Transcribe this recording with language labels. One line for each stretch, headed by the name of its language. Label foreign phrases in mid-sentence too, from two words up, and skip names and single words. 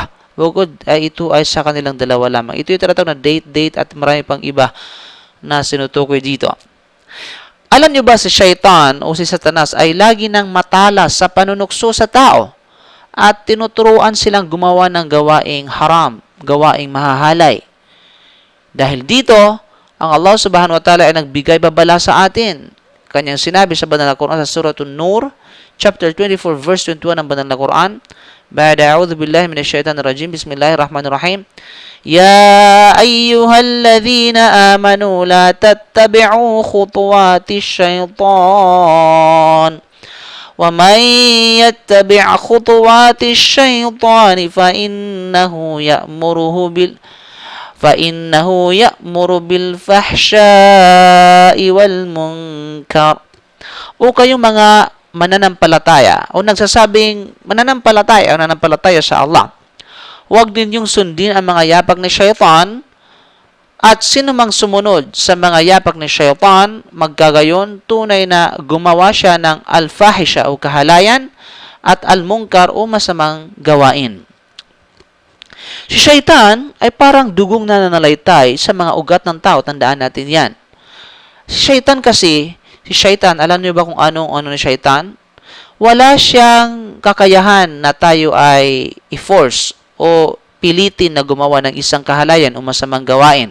Filipino: Bukod ay ito ay sa kanilang dalawa lamang. Ito yung tinatawag na date at marami pang iba na sinutukoy dito. Alam nyo ba si Shaitan o si Satanas ay lagi nang matalas sa panunukso sa tao at tinuturuan silang gumawa ng gawaing haram, gawaing mahahalay. Dahil dito, ang Allah
Arabic: سبحانه وتعالى
Filipino: ay nagbigay babala sa atin. Kanyang sinabi sa banal na Quran sa Surah An-Nur,
English: chapter 24, verse 21
Filipino: ng banal na Quran,
Arabic: بعد أعوذ بالله من الشيطان الرجيم بسم الله الرحمن الرحيم. يا أيها الذين آمنوا لا تتبعوا خطوات الشيطان وَمَنْ يَتَّبِعْ خُطُوَاتِ الشَّيْطَانِ فَإِنَّهُ يَأْمُرُ بِالْفَحْشَاءِ وَالْمُنكَرِ.
Filipino: O kayong mga mananampalataya o nagsasabing mananampalataya o nananampalataya sa Allah, huwag ninyong sundin ang mga yapak ni Shaytan, at sino mang sumunod sa mga yapak ni Shaytan, magkagayon tunay na gumawa siya ng al-fahisha o kahalayan at al-munkar o masamang gawain. Si Shaytan ay parang dugong nananalaytay sa mga ugat ng tao. Tandaan natin yan. Si Shaytan, alam niyo ba kung ano ni Shaytan? Wala siyang kakayahan na tayo ay i-force o pilitin na gumawa ng isang kahalayan o masamang gawain.